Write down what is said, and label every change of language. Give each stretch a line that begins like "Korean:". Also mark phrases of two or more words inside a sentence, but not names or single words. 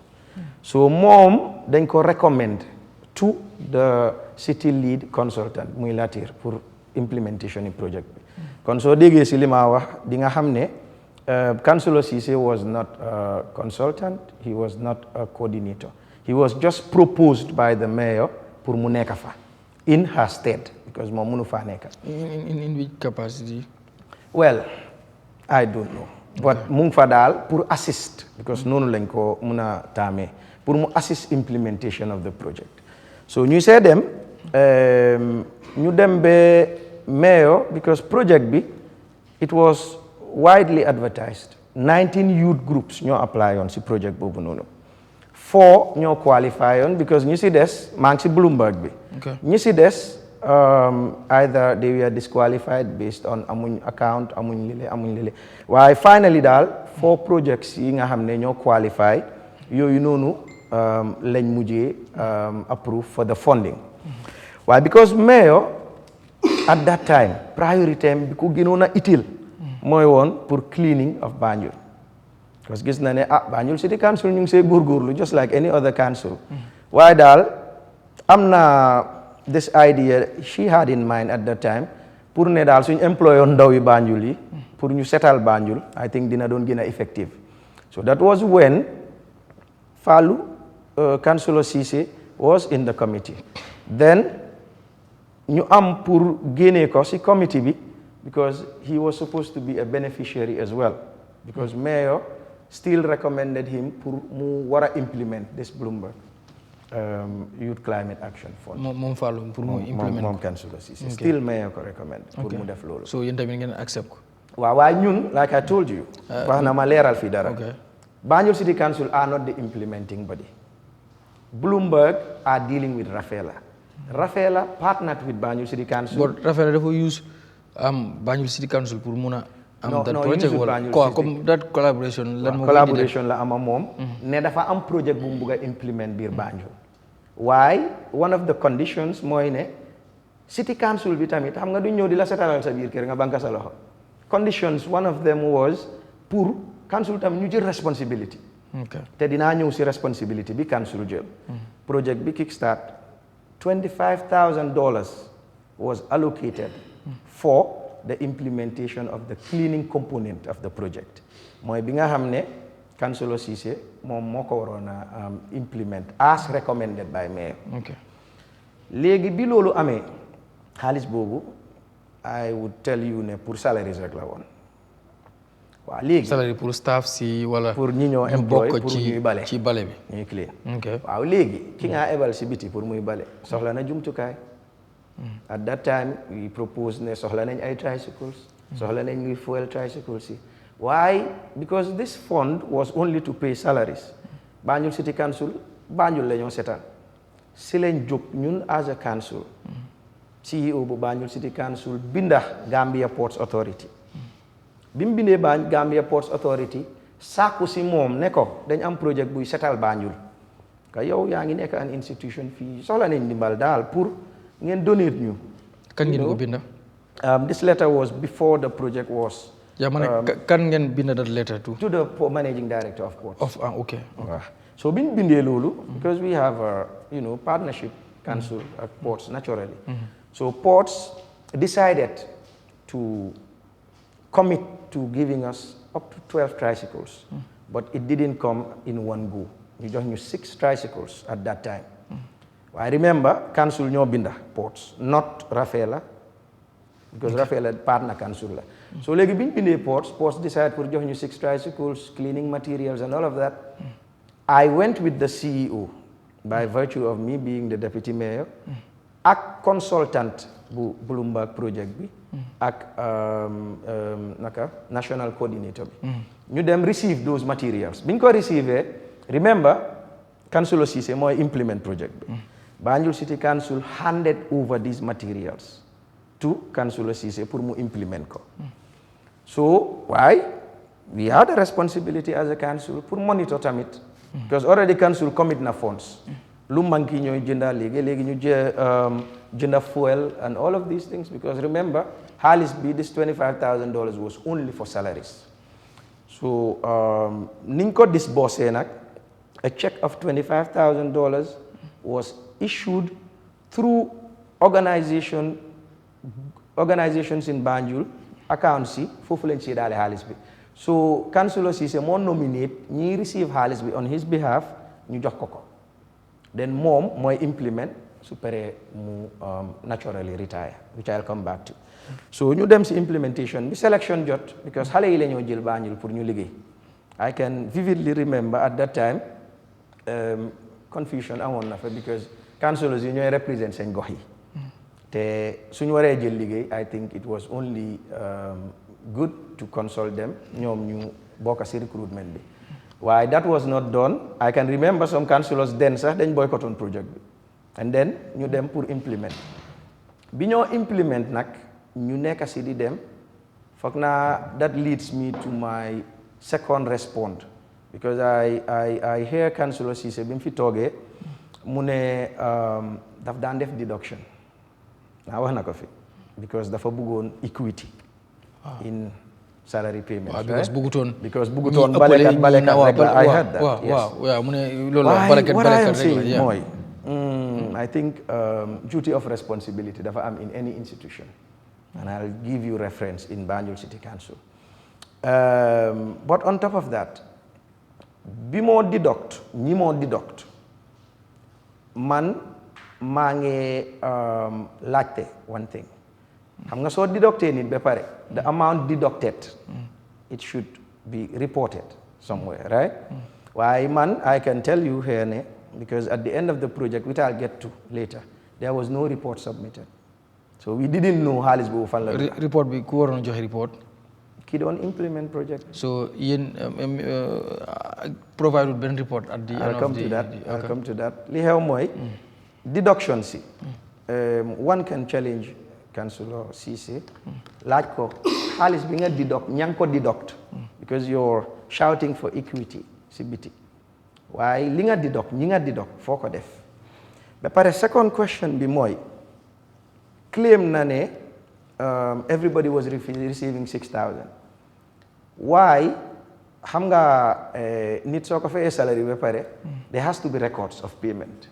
Wolof: So mom dañ ko
English: recommend to the city lead consultant
Wolof: muy Latir pour
English: implementation in project
Wolof: bi kon soo déggee si li ma wax di nga xam ne
English: Councillor Ceesay was not a consultant, he was not a coordinator, he was just proposed by the mayor
Wolof: pour mu nekk fa
English: in her stead because
Wolof: moom mënu faa nekk.
English: In which capacity? Well, I don't know. But
Wolof: mu ngi fa daal pour
English: assist because
Wolof: noonu lañ ko mun a taamee pour mu
English: assist implementation of the project.
Wolof: So ñu see dem ñu dem ba mayor because project bi
English: it was widely advertised.
Wolof: 19
English: youth groups
Wolof: ñoo apply on si project boobu noonu. 4 ñoo qualify on because ñu si des maa ngi si Bloomberg bi. ñu si des
English: either they were disqualified based on
Wolof: amuñ account amuñ lile waaye finally daal 4 projects yi nga xam ne ñoo qualify yooyu noonu lañ mujjee
English: approve for the funding
Wolof: waaye
English: because mayor at that time
Wolof: priority bi ku gënoon a utile mooy woon pour
English: cleaning of Banjul
Wolof: parce que gis na ne Banjul City Council ñu ngi see góorgóorlu just
English: like any other council
Wolof: waaye daal am na
English: this idea she had in mind at that time
Wolof: pour ne daal suñ employé ndaw yi Banjul yi pour ñu setal Banjul
English: I think
Wolof: dina doon gën a
English: effective so that was when Fallou Councillor Ceesay was in the committee
Wolof: then ñu am pour génnee ko si committee bi
English: because he was supposed to be a beneficiary as well because mayor still recommended him
Wolof: pour mu war a
English: implement this Bloomberg Youth Climate Action Fund.
Wolof: moom Fallou pour mu implement moom Councillor Ceesay still mayor ko recommend pour mu def loolu. so yéen tamit ngeen accept ko. waaw waaye ñun
English: like I told you.
Wolof: wax na ma leeral fii dara.
English: Banjul City Council are not the implementing body. Bloomberg are dealing with Rafela. Rafela partnered with Banjul City Council.
Wolof: but Rafela dafa use
English: Banjul City Council
Wolof: pour mun a.
English: no that no
Wolof: project wala comme
English: that collaboration
Wolof: lan moo collaboration la ama moom ne dafa am project bu mu bugg a implement biir Banjul waaye
English: one of the conditions
Wolof: mooy ne
English: city council
Wolof: bi tamit xam nga duñ ñëw di la setalal sa biir kër nga banka sa loxo conditions
English: one of them was
Wolof: pour council tamit ñu jël responsibility te dinaa ñëw si responsibility bi
English: council jël project bi kickstart $25,000 was allocated for the implementation of the cleaning component of the project
Wolof: mooy bi nga xam ne
English: Councillor Ceesay
Wolof: moom moo ko waroon a
English: implement as recommended by mayor.
Wolof: léegi bi loolu amee xaalis boobu
English: I would tell you
Wolof: ne pour salaries rek la woon waaw léegi salaire pour staff si wala pour ñi ñoo employé pour ñuy bale ci bale bi ñuy clean waaw léegi ki nga ebal si biti pour muy bale soxla na jumtukaay.
English: At that time we proposed
Wolof: ne soxla nañ ay
English: tricycles
Wolof: soxla nañ ñuy
English: fuel
Wolof: tricycles yi
English: why because this fund was only to pay salaries Banjul City Council
Wolof: Banjul la ñoo seetaan si lañ jóg ñun
English: as a council CEO
Wolof: bu Banjul City Council binda
English: Gambia Ports Authority
Wolof: bi mu bindee Gambia Ports Authority sàkku si moom ne ko dañ am projet buy setal Banjul ka yow yaa ngi nekk
English: an institution
Wolof: fii soxla nañ ndimbal daal pour ngeen donate ñu. kan ngeen ko binda.
English: This letter was before the project was.
Wolof: yaa ma ne kan ngeen binda
English: that letter to. To the managing director of ports. Okay.
Wolof: So biñ bindee loolu.
English: because we have a partnership council at ports naturally. So ports decided to commit to giving us up to 12 tricycles. But it didn't come in one go.
Wolof: ñu jox ñu 6 tricycles
English: at that time. I remember council
Wolof: ñoo binda ports
English: not Rafela because Rafela partner
Wolof: council la so léegi bi ñu bindee ports decide pour jox ñu 6 tricycles
English: cleaning materials and all of that I went with the CEO by virtue of me being the deputy mayor
Wolof: ak
English: consultant bu Bloomberg project
Wolof: bi ak
English: national coordinator
Wolof: bi ñu dem
English: receive those materials
Wolof: bi ñu ko receive
English: remember Councillor Ceesay
Wolof: mooy implement project bi
English: Banjul City Council handed over these materials to Councillor Ceesay
Wolof: pour mu implement ko.
English: So why we have the responsibility as a council
Wolof: pour monitor tamit.
English: Because already council
Wolof: commit na funds lu manki ñooy jënda léegi ñu jënda fuel
English: and all of these things,
Wolof: because remember xaalis bi
English: this $25,000 was only for salaries. So niñ ko disbursé nag, a check of $25,000 was issued through organizations in Banjul
Wolof: accounts yi foofu lañ ci daale xaalis bi. So Councillor Ceesay moo nominate ñi receive xaalis bi
English: on his behalf
Wolof: ñu jox ko. Then moom mooy implement su paree mu naturally retire,
English: which I'll come back to.
Wolof: So ñu dem si implementation bi selection jot, because xale yi la ñoo jël Banjul pour ñu liggéey.
English: I can vividly remember at that time confusion
Wolof: amoon na fa,
English: because
Wolof: councillors yi ñooy represent seen gox yi. te suñu waree jël liggéey,
English: I think it was only good to consult them
Wolof: ñoom ñu bokk si recruitment bi.
English: Why that was not done, I can remember some councillors then sax
Wolof: dañ boycott on project bi, and then ñu dem pour implement. Bi ñoo implement nag ñu nekk si di dem, foog naa
English: that leads me to my second response, because I hear Councillor Ceesay
Wolof: bi mu fi toogee mu ne daf daan def deduction. Naa wax na ko fi, because dafa bëggoon
English: equity in salary payment.
Wolof: Because bëggutoon balekat rek la.
English: I heard that.
Wolof: Waaw mu ne loolu balekat rek la. Mooy
English: I think duty of responsibility
Wolof: dafa am
English: in any institution, and I'll give you reference in Banjul City Council. But on top of that,
Wolof: bi moo deduct ñi moo deduct man maa ngi laajte
English: one thing.
Wolof: Xam nga soo deductee nit ba pare,
English: the amount deducted it should be reported somewhere, right?
Wolof: Waaye man
English: I can tell you here
Wolof: ne,
English: because at the end of the project, which I'll get to later, there was no report submitted. So we didn't know
Wolof: xaalis boobu fan la. Report bi ku waroon joxe report. Ki doon implement project. So yéen
English: provided
Wolof: benn report
English: at the end of the. I'll come to that.
Wolof: Li xew mooy deduction si.
English: One can challenge Councillor Ceesay,
Wolof: laaj ko xaalis bi nga deduct ña ko deduct,
English: because you're shouting for equity
Wolof: si biti. Waaye li nga deduct ñi nga deduct foo ko def. Ba pare
English: second question
Wolof: bi mooy claim na ne
English: everybody was receiving 6,000. Why?
Wolof: Xam nga nit soo ko fayee
English: salary ba pare, there has to be records of payment.